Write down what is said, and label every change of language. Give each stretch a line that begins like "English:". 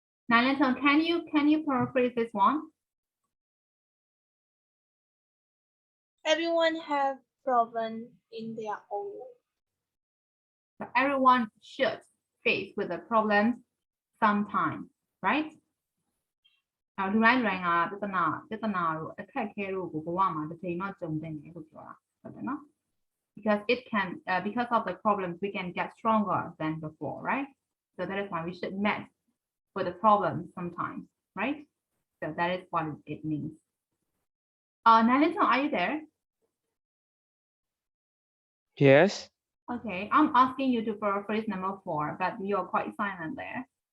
English: Nalinton, can you paraphrase this one? Everyone have problem in their own way. So everyone should face with the problems sometime, right?
Burmese: လူတိုင်းလူတိုင်းကပြဿနာတို့အခက်အခဲတို့ကိုဘဝမှာတစ်ချိန်တော့ကြုံတင်တယ်လို့ပြောတာဟုတ်တယ်နော်
English: because it can because of the problems we can get stronger than before, right? So that is why we should meet with the problems sometimes, right? So that is what it means. Nalinton, are you there? Yes. Okay, I'm asking you to paraphrase number 4, but you're quite silent there.